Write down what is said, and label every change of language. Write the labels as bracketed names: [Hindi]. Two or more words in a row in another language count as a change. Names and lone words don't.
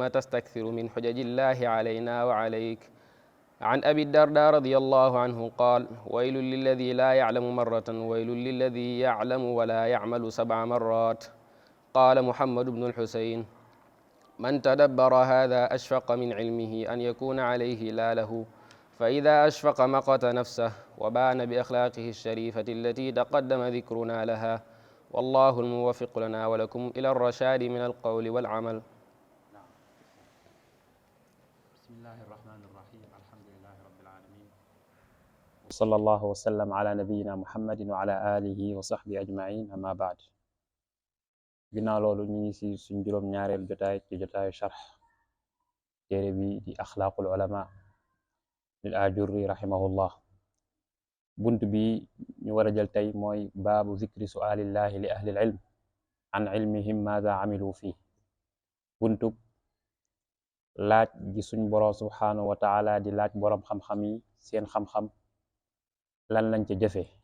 [Arabic] تستكثر من حجج الله علينا وعليك عن أبي الدرداء رضي الله عنه قال ويل للذي لا يعلم مرة ويل للذي يعلم ولا يعمل 7 مرات قال محمد بن الحسين من تدبر هذا أشفق من علمه أن يكون عليه لا له فإذا أشفق مقت نفسه وبان بأخلاقه الشريفة التي تقدم ذكرنا لها والله الموفق لنا ولكم إلى الرشاد من القول والعمل. بسم الله الرحمن الرحيم الحمد لله رب العالمين وصلى الله وسلم على نبينا محمد وعلى آله وصحبه أجمعين أما [Wolof] بعد ginnaaw loolu ñu ngi ci suñ juróom ñaareel jotaay ci jotaayu sharx téere bi di [Arabic] أخلاق العلماء للآجري رحمه الله [Wolof] bunt bi ñu war a jël tey mooy [Arabic] باب ذكر سؤال الله لأهل العلم عن علمهم ماذا عملوا فيه [Wolof] buntub laaj gi suñ boroom [Arabic] سبحانه وتعالى [Wolof] di laaj boroom xam-xam yi seen xam-xam lan lañ ca jëfe